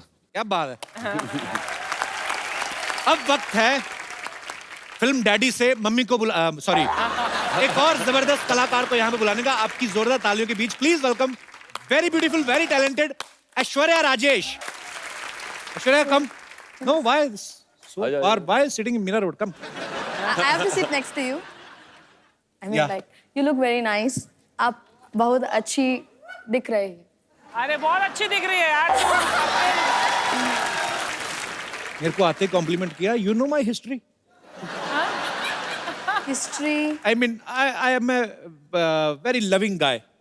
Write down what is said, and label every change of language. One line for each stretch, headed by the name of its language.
Hindi: क्या बात है। अब वक्त है फिल्म डैडी से मम्मी को सॉरी, एक और जबरदस्त कलाकार को यहाँ पे बुलाने का। आपकी जोरदार तालियों के बीच please welcome very beautiful, very talented Aishwarya Rajesh. Aishwarya come.
English: No why so far, why sitting in Meera Road? Come. I have to sit next to you. I mean, Yeah. like, you look very nice.
Hindi: आप बहुत अच्छी दिख रही है। अरे बहुत अच्छी दिख रही है यार। मेरे को आते कॉम्प्लीमेंट किया।
English: You know my history. History. I mean, I am a very loving guy.